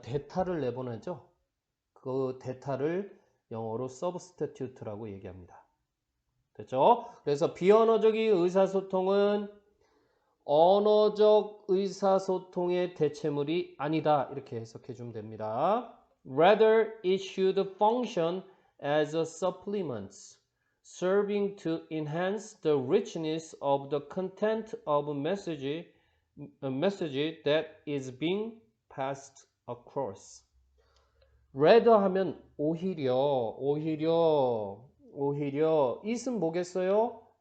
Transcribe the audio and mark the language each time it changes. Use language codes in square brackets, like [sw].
[ko] 대타를 내보내죠. 그 대타를 영어로 substitute라고 얘기합니다. 됐죠? 그래서 비언어적인 의사소통은 언어적 의사소통의 대체물이 아니다. 이렇게 해석해 주면 됩니다. [en] Rather, it should function as a supplement, serving to enhance the richness of the content of a message that is being passed across. [ko] rather 하면 오히려 it은 뭐겠어요?